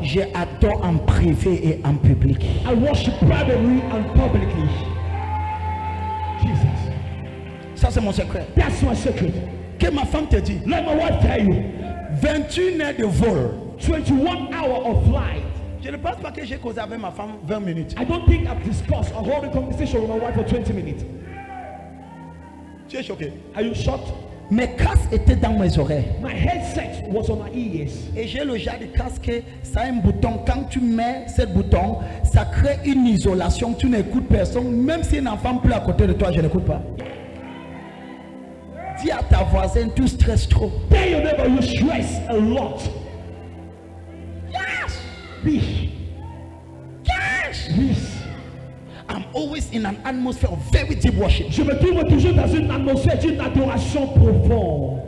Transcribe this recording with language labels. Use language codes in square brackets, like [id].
[fr] J'adore en privé et en public. [en] I worship privately and publicly. Jesus. [fr] Ça, c'est mon secret. [en] That's my secret. [fr] Que ma femme te dit, [en] Let my wife tell you. [fr] 21 heures de vol. [en] 21 hours of flight. [fr] Je ne pense pas que j'ai causé avec ma femme 20 minutes. [en] I don't think I've discussed or held a conversation with my wife for 20 minutes. [fr] Tu es choqué. [en] Are you shocked? [fr] Mes casques étaient dans mes oreilles. [en] My headset was on my ears. [fr] Et j'ai le genre de casque, ça a un bouton. Quand tu mets ce bouton, ça crée une isolation. Tu n'écoutes personne. Même si un enfant pleut à côté de toi, je n'écoute pas. Dis à ta voisine, tu stresses trop. [en] Tell your neighbor you stress a lot. Yes! Yes. Yes! I'm always in an atmosphere of very deep worship. [fr] Je me trouve toujours dans une atmosphère d'une adoration profonde.